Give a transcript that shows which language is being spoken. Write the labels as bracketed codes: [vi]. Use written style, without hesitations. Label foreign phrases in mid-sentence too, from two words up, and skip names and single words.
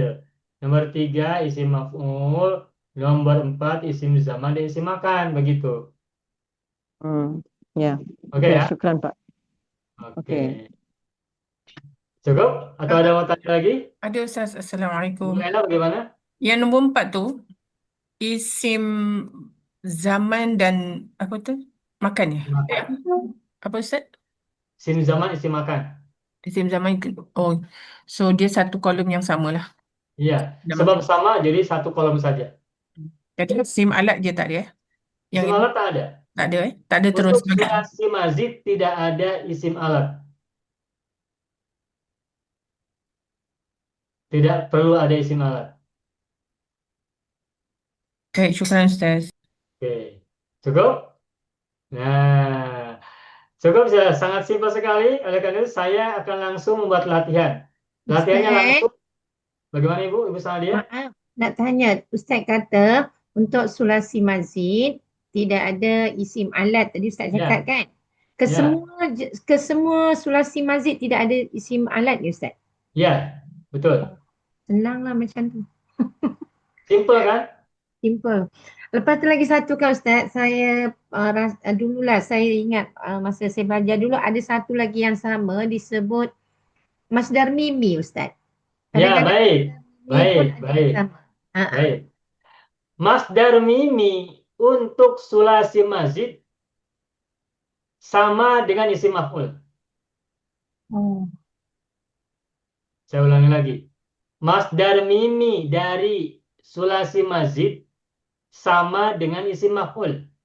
[id] Nomor 3 [ar] اسم مفعول. [id] Nomor 4 [ar] اسم زمان [id] dan [ar] اسم مكان. [id] Begitu. Ya. Oke Oke, ya? syukran Pak. Oke. Oke. Cukup? Atau ada mau tanya lagi? Ada Ustaz, Bu Assalamualaikum. Ella bagaimana? [ms] Yang nombor 4 tu, [ar] اسم زمان [ms] dan apa tu? Makan ya? Makan. Apa Ustaz? [ar] اسم زمان, اسم مكان. اسم زمان [id] itu. [ms] Oh, so dia satu kolom yang sama lah. [id] Iya. Dan Sebab makan. sama jadi satu kolom saja. [ms] Jadi [ar] اسم آلة [ms] je tak ada ya? Yang Isim ini alat tak ada. tak ada Tak ada terus [id] Untuk banyak. [ar] ثلاثي مزيد [id] tidak ada [ar] اسم آلة. [id] Tidak perlu ada [ar] اسم آلة. [ms] Baik, syukran Ustaz. [id] Oke. Cukup? Nah, cukup sudah sangat simpel sekali. Oleh karena itu saya akan langsung membuat latihan. Latihannya [ms] Ustaz, [id] langsung. Bagaimana Ibu? Ibu Sadia? [ms] maaf nak tanya. Ustaz kata untuk [ar] ثلاثي مزيد [ms] tidak ada [ar] اسم آلة. [ms] Tadi Ustaz cakap Ya, kan? ya, Kesemua [ar] ثلاثي مزيد [ms] tidak ada [ar] اسم آلة [ms] ya Ustaz? [id] ya. Betul. [ms] Senang lah macam tu. Simple kan? Simple. Lepas tu lagi satu kan Ustaz, saya dululah saya ingat masa saya belajar dulu ada satu lagi yang sama disebut [ar] مصدر ميمي [ms] Ustaz. [id] Ya, [ms] Kadang-kadang [id] baik. [ms] mimi pun [id] Baik, [ms] ada yang [id] baik, [ms] sama. Ha, ha. [id] baik. [ar] مصدر ميمي [id] untuk [ar] ثلاثي مزيد [id] sama dengan [ar] اسم مفعول. [id] Oh. Saya ulangi lagi. [ar] مصدر ميمي [id] dari [ar] ثلاثي مزيد [id] sama dengan [ar] اسم مفعول.